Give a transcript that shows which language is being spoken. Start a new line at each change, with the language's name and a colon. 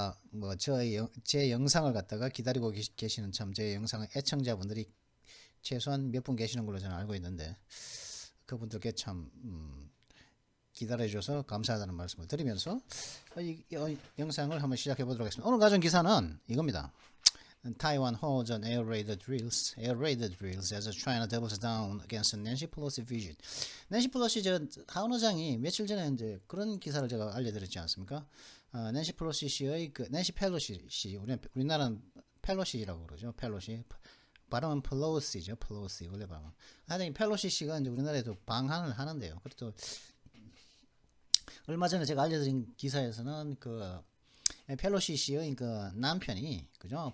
Korean: 뭐 제 영상을 갖다가 기다리고 계시는 참 제 영상의 애청자분들이 최소한 몇 분 계시는 걸로 저는 알고 있는데 그분들께 참 기다려줘서 감사하다는 말씀을 드리면서 이 영상을 한번 시작해 보도록 하겠습니다. 오늘 가져온 기사는 이겁니다.
English: Taiwan holds on air raid drills as China doubles down against Nancy Pelosi visit.
Korean: 낸시 펠로시 저 하원 의장이 며칠 전에 이제 그런 기사를 제가 알려드렸지 않습니까? 낸시 펠로시 씨의 낸시 펠로시 씨 우리나라는 펠로시라고 그러죠. 펠로시 발음은 펠로시죠. 펠로시 원래 발음. 하여튼 펠로시 씨가 이제 우리나라에도 방한을 하는데요. 그리고 또 얼마 전에 제가 알려드린 기사에서는 펠로시 씨의 남편이 그죠?